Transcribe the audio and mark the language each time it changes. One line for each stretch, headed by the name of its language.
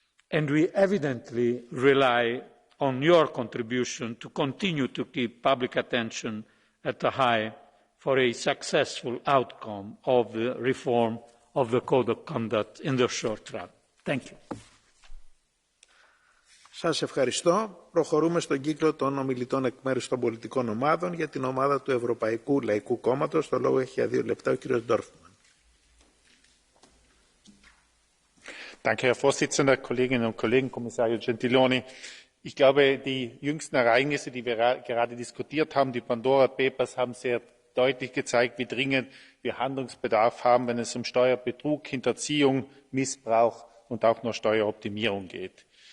English: And we evidently rely on your contribution to continue to keep public attention at a high for a successful outcome of the reform of the Code of Conduct in the short run. Thank you.
Greek: Σας ευχαριστώ. Προχωρούμε στον κύκλο των ομιλητών εκ μέρους των πολιτικών ομάδων. Για την ομάδα του Ευρωπαϊκού Λαϊκού Κόμματος, το λόγο έχει για 2 λεπτά ο κύριος Ντόρφμαν.
German: Danke, Herr Vorsitzender, Kolleginnen und Kollegen, Kommissario Gentiloni. Ich glaube, die jüngsten Ereignisse, die wir gerade diskutiert haben, die Pandora Papers, haben sehr deutlich gezeigt, wie dringend wir Handlungsbedarf haben, wenn es um Steuerbetrug, Hinterziehung, Missbrauch und auch nur Steueroptimierung geht.